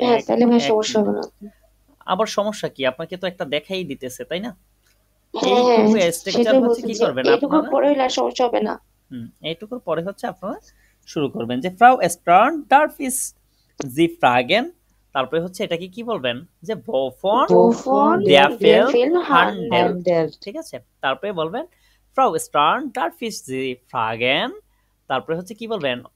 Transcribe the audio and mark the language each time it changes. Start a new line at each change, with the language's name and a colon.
Bangla: তাহলে ভাই সমস্যা হবে না। আবার সমস্যা কি? আপনাকে তো একটা দেখাই দিতেছে, তাই না? এইটুকু স্ট্রাকচার হচ্ছে কি করবেন আপনারা? এইটুকুর পরে হইলে সমস্যা হবে না। এইটুকুর পরে হচ্ছে আপনারা শুরু করবেন যে ফ্রাউ stern
German: darf ich Sie fragen,
Bangla: তারপরে হচ্ছে এটাকে কি বলবেন?
German: যে wovon der Film handelt,
Bangla: ঠিক আছে। তারপরে বলবেন ফ্রাউ stern
German: darf ich Sie fragen,
Bangla: তারপরে হচ্ছে কি বলবেন?